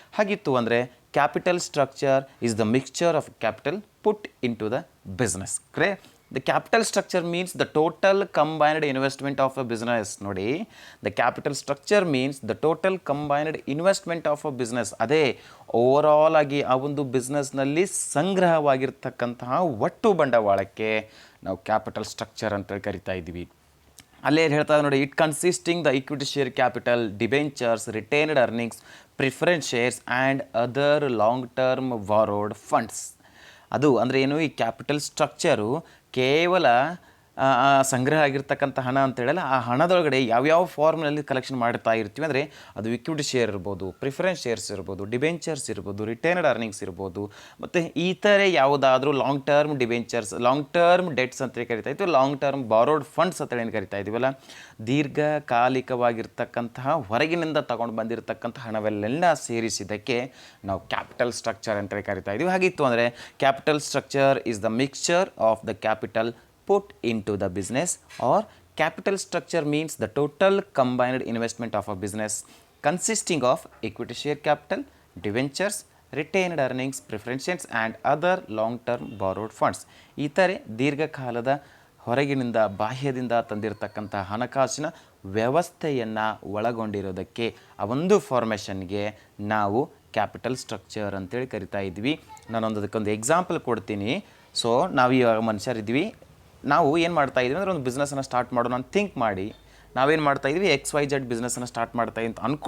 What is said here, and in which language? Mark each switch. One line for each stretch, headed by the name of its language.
Kannada: ಹಾಗಿತ್ತು ಅಂದರೆ capital structure is the mixture of capital put in to the business.
English: The capital structure means the total combined investment of a business.
Kannada: ನೋಡಿ,
English: the capital structure means the total combined investment of a business.
Kannada: ಅದೇ overall ಆಗಿ ಆ ಒಂದು ಬಿಸ್ನೆಸ್ನಲ್ಲಿ ಸಂಗ್ರಹವಾಗಿರ್ತಕ್ಕಂತಹ ಒಟ್ಟು ಬಂಡವಾಳಕ್ಕೆ ನಾವು capital structure ಅಂತ ಕರಿತಾ ಇದ್ದೀವಿ. ಅಲ್ಲೇ ಹೇಳ್ತಾ ನೋಡಿ, it consisting the equity share capital, debentures, retained earnings, preference shares and other long term borrowed funds. ಅದು ಅಂದರೆ ಏನು, ಈ ಕ್ಯಾಪಿಟಲ್ ಸ್ಟ್ರಕ್ಚರು ಕೇವಲ ಸಂಗ್ರಹ ಆಗಿರ್ತಕ್ಕಂಥ ಹಣ ಅಂತೇಳಲ್ಲ, ಆ ಹಣದೊಳಗಡೆ ಯಾವ್ಯಾವ ಫಾರ್ಮ್ನಲ್ಲಿ ಕಲೆಕ್ಷನ್ ಮಾಡ್ತಾ ಇರ್ತೀವಿ. ಅಂದರೆ ಅದು ಇಕ್ವಿಟಿ ಶೇರ್ ಇರ್ಬೋದು, ಪ್ರಿಫರೆನ್ಸ್ ಶೇರ್ಸ್ ಇರ್ಬೋದು, ಡಿಬೆಂಚರ್ಸ್ ಇರ್ಬೋದು, ರಿಟೇನ್ಡ್ ಅರ್ನಿಂಗ್ಸ್ ಇರ್ಬೋದು, ಮತ್ತು ಇತರೆ ಯಾವುದಾದ್ರೂ long term debentures, long term debts ಅಂತೇಳಿ ಕರಿತಾ ಇದ್ವಿ, ಲಾಂಗ್ ಟರ್ಮ್ ಬಾರೋಡ್ ಫಂಡ್ಸ್ ಅಂತೇಳಿ ಏನು ಕರಿತಾ ಇದ್ದೀವಲ್ಲ, ದೀರ್ಘಕಾಲಿಕವಾಗಿರ್ತಕ್ಕಂತಹ ಹೊರಗಿನಿಂದ ತಗೊಂಡು ಬಂದಿರತಕ್ಕಂಥ ಹಣವೆಲ್ಲ ಸೇರಿಸಿದ್ದಕ್ಕೆ ನಾವು ಕ್ಯಾಪಿಟಲ್ ಸ್ಟ್ರಕ್ಚರ್ ಅಂತೇಳಿ ಕರಿತಾ ಇದ್ದೀವಿ. ಹಾಗಿತ್ತು ಅಂದರೆ capital structure is the mixture of the capital
English: put into the business, or capital structure means the total combined investment of a business consisting of equity share capital, debentures, retained earnings, preference shares and other long term borrowed funds.
Kannada: ಇತರೆ ದೀರ್ಘಕಾಲದ ಹೊರಗಿನಿಂದ ಬಾಹ್ಯದಿಂದ ತಂದಿರತಕ್ಕಂಥ ಹಣಕಾಸಿನ ವ್ಯವಸ್ಥೆಯನ್ನು ಒಳಗೊಂಡಿರೋದಕ್ಕೆ ಆ ಒಂದು ಫಾರ್ಮೇಷನ್ಗೆ ನಾವು capital structure ಅಂತೇಳಿ ಕರಿತಾ ಇದ್ವಿ. ನಾನೊಂದು ಅದಕ್ಕೊಂದು ಎಕ್ಸಾಂಪಲ್ ಕೊಡ್ತೀನಿ. ಸೊ ನಾವು ಇವಾಗ ಮನುಷ್ಯರಿದ್ವಿ, ನಾವು ಏನು ಮಾಡ್ತಾಯಿದ್ವಿ ಅಂದರೆ ಒಂದು ಬಿಸ್ನೆಸ್ಸನ್ನು ಸ್ಟಾರ್ಟ್ ಮಾಡೋಣ ಅಂತ ಥಿಂಕ್ ಮಾಡಿ ನಾವೇನು ಮಾಡ್ತಾಯಿದ್ವಿ, XYZ ಬಿಸ್ನೆಸ್ಸನ್ನು ಸ್ಟಾರ್ಟ್ ಮಾಡ್ತಾಯಿದ್ವಿ ಅಂತ